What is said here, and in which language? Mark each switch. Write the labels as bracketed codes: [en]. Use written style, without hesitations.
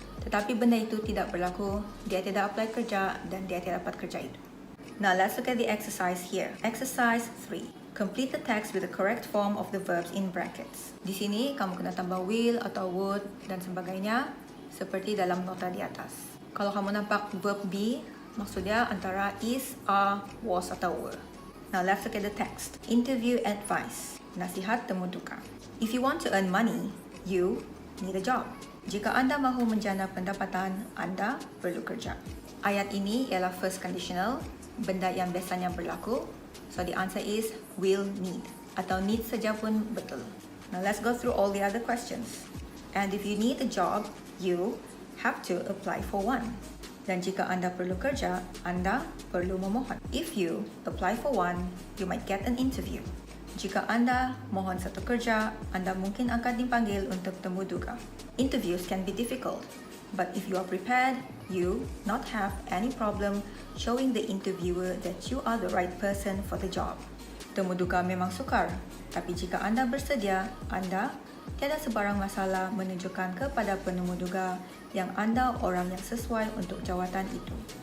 [ms] Tetapi benda itu tidak berlaku, dia tidak apply kerja dan dia tidak dapat kerja itu. [en] Now let's look at the exercise here. Exercise 3. Complete the text with the correct form of the verbs in brackets. [ms] Di sini kamu kena tambah will atau would dan sebagainya seperti dalam nota di atas. Kalau kamu nampak verb be, maksudnya antara is, are, was atau were. [en] Now let's look at the text. Interview advice. [ms] Nasihat temu duka. [en] If you want to earn money, you need a job. [ms] Jika anda mahu menjana pendapatan, anda perlu kerja. Ayat ini ialah first conditional, benda yang biasanya berlaku. [en] So the answer is will need. [ms] Atau need saja pun betul. [en] Now let's go through all the other questions. And if you need a job, you have to apply for one. [ms] Dan jika anda perlu kerja, anda perlu memohon. [en] If you apply for one, you might get an interview. [ms] Jika anda mohon satu kerja, anda mungkin akan dipanggil untuk temu duga. [en] Interviews can be difficult, but if you are prepared, you not have any problem showing the interviewer that you are the right person for the job. [ms] Temu duga memang sukar, tapi jika anda bersedia, anda tiada sebarang masalah menunjukkan kepada penemu duga yang anda orang yang sesuai untuk jawatan itu.